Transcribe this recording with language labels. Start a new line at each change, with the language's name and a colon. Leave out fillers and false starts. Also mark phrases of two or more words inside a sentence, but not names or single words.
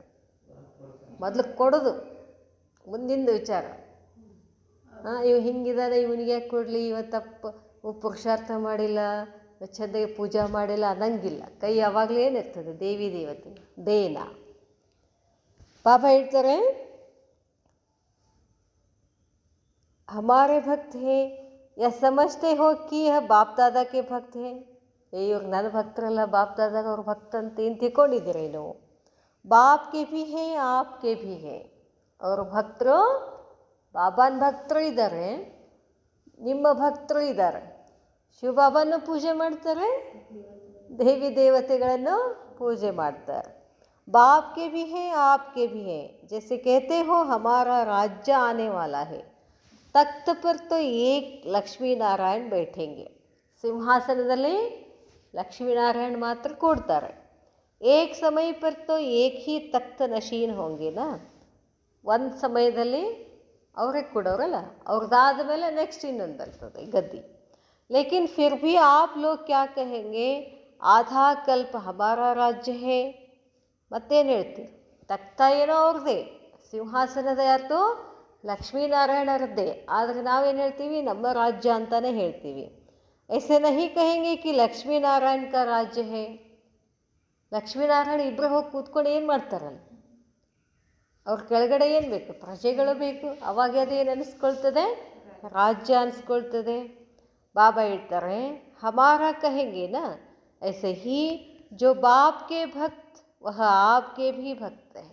Kannada: ಮೊದಲು ಕೊಡೋದು, ಮುಂದಿಂದು ವಿಚಾರ. ಇವ ಹಿಂಗಿದಾನೆ, ಇವನಿಗೆ ಯಾಕೆ ಕೊಡಲಿ, ಇವತ್ತು ಪುರುಷಾರ್ಥ ಮಾಡಿಲ್ಲ, ಚಂದಾಗಿ ಪೂಜಾ ಮಾಡಿಲ್ಲ ಅನ್ನಂಗಿಲ್ಲ. ಕೈ ಯಾವಾಗಲೂ ಏನಿರ್ತದೆ? ದೇವಿ ದೇವತೆ ದೇನ. ಬಾಬಾ ಹೇಳ್ತಾರೆ,
Hindi: हमारे भक्त हैं या समझते हो कि यह बाप दादा के भक्त हैं.
Kannada: ಇವ್ರು ನನ್ನ ಭಕ್ತರಲ್ಲ, ಬಾಪ್ ದಾದಾಗ ಅವ್ರ ಭಕ್ತ ಅಂತ ಏನು ತಿಳ್ಕೊಂಡಿದ್ದೀರೇನು?
Hindi: बाप के भी है, आप के भी है.
Kannada: ಅವ್ರ ಭಕ್ತರು, ಬಾಬಾನ ಭಕ್ತರು ಇದ್ದಾರೆ, ನಿಮ್ಮ ಭಕ್ತರು ಇದ್ದಾರೆ. ಶಿವಬಾಬಾನು ಪೂಜೆ ಮಾಡ್ತಾರೆ, ದೇವಿ ದೇವತೆಗಳನ್ನು ಪೂಜೆ ಮಾಡ್ತಾರೆ.
Hindi: बाप के भी हैं, आप के भी हैं. जैसे कहते हो हमारा राज्य आने वाला है, तख्त पर तो एक लक्ष्मी नारायण बैठेंगे.
Kannada: ಸಿಂಹಾಸನದಲ್ಲಿ ಲಕ್ಷ್ಮೀನಾರಾಯಣ ಮಾತ್ರ ಕೂಡ್ತಾರೆ.
Hindi: एक समय पर तो एक ही तख्त नशीन होंगे ना,
Kannada: ಒಂದು ಸಮಯದಲ್ಲಿ ಅವರೇ ಕೊಡೋರಲ್ಲ, ಅವ್ರದ್ದಾದ ಮೇಲೆ ನೆಕ್ಸ್ಟ್ ಇನ್ನೊಂದು ಬರ್ತದೆ ಗದ್ದಿ.
Hindi: लेकिन फिर भी आप लोग क्या कहेंगे, आधा कल्प हमारा राज्य है.
Kannada: ಮತ್ತೇನು ಹೇಳ್ತೀವಿ, ತಖ್ತ ಏನೋ ಅವ್ರದ್ದೇ, ಸಿಂಹಾಸನದ ಯಾರ್ದು ಲಕ್ಷ್ಮೀನಾರಾಯಣರದ್ದೇ, ಆದರೆ ನಾವೇನು ಹೇಳ್ತೀವಿ, ನಮ್ಮ ರಾಜ್ಯ ಅಂತಲೇ ಹೇಳ್ತೀವಿ.
Hindi: ऐसे नहीं कहेंगे कि ಲಕ್ಷ್ಮೀ ನಾರಾಯಣ का राज्य है.
Kannada: ಲಕ್ಷ್ಮೀನಾರಾಯಣ ಇಬ್ಬರು ಹೋಗಿ ಕೂತ್ಕೊಂಡು ಏನು ಮಾಡ್ತಾರಲ್ಲ, ಅವ್ರ ಕೆಳಗಡೆ ಏನು ಬೇಕು, ಪ್ರಜೆಗಳು ಬೇಕು. ಅವಾಗ ಅದೇನು ಅನಿಸ್ಕೊಳ್ತದೆ, ರಾಜ್ಯ ಅನಿಸ್ಕೊಳ್ತದೆ. ಬಾಬಾ ಹೇಳ್ತಾರೆ,
Hindi: हमारा कहेंगे ना ऐसे ही जो बाप के भक्त वह आप के भी भक्त है.